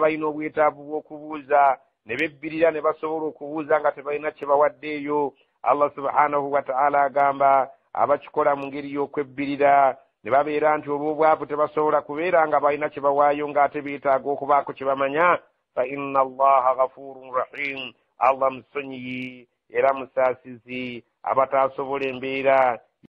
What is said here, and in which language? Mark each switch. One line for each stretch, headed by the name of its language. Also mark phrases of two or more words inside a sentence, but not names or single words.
Ganda: balina obwetaavu bw'okubuuza ne bebbirira ne basobola okubuuza nga tebalina kye bawaddeeyo,
Arabic: الله سبحانه وتعالى
Ganda: agamba abakikola mu ngeri y'okwebbirira ne babeera nti olw'obwavu tebasobola kubeera nga balina kye bawaayo ng'ate beetaaga okubaako kye bamanya,
Arabic: فإن الله غفور رحيم,
Ganda: Allah musonyiyi era musaasizi, abataasobola embeera